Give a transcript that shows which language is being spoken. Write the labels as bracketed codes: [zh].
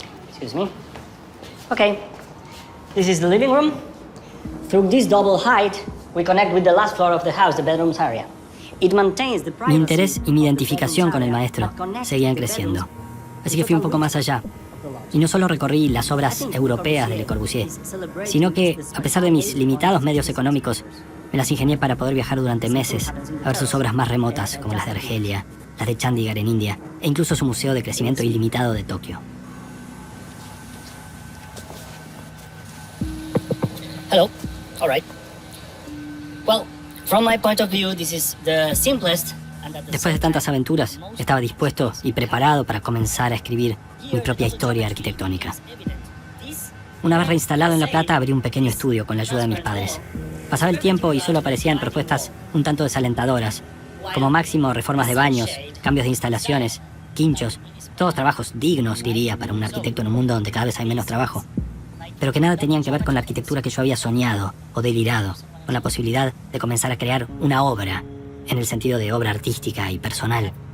[en] Excuse me. Okay, this is the living room. Through this double height, we connect with the last floor of the house, the bedrooms area. It maintains the privacy. [es] Mi interés y mi identificación con el maestro seguían creciendo. Así que fui un poco más allá. Y no solo recorrí las obras europeas de Le Corbusier, sino que, a pesar de mis limitados medios económicos, me las ingenié para poder viajar durante meses a ver sus obras más remotas, como las de Argelia, las de Chandigarh en India, e incluso su museo de crecimiento ilimitado de Tokio. [en] Hello. All right. Well, from my point of view, this is the simplest. [es] Después de tantas aventuras, estaba dispuesto y preparado para comenzar a escribir mi propia historia arquitectónica. Una vez reinstalado en La Plata, abrí un pequeño estudio con la ayuda de mis padres. Pasaba el tiempo y solo aparecían propuestas un tanto desalentadoras, como máximo reformas de baños, cambios de instalaciones, quinchos, todos trabajos dignos, diría, para un arquitecto en un mundo donde cada vez hay menos trabajo, pero que nada tenían que ver con la arquitectura que yo había soñado o delirado, con la posibilidad de comenzar a crear una obra, en el sentido de obra artística y personal.